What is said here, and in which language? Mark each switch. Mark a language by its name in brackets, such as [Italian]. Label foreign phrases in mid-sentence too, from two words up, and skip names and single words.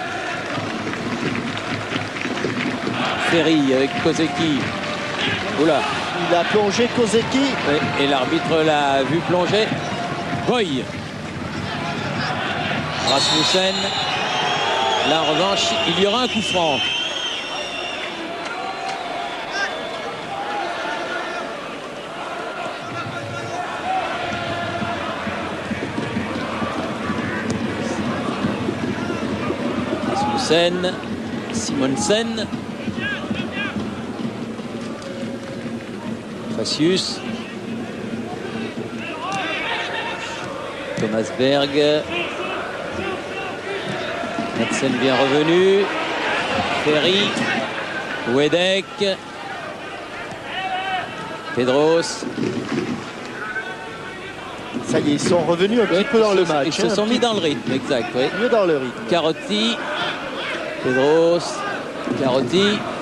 [French] Ferry avec Kozeki. Oula. Il a plongé Kozeki. Et l'arbitre l'a vu plonger. Boy. Rasmussen. Là en revanche, il y aura un coup franc. Rasmussen. Simonsen. Facius. Thomas Berg. Madsen bien revenu. Ferry. Wedek. Pedros. Ça y est, ils sont revenus un petit peu dans le match. Ils se sont mis dans le rythme, exact. Oui. Mieux dans le rythme. Carotti. Pedros. Carotti.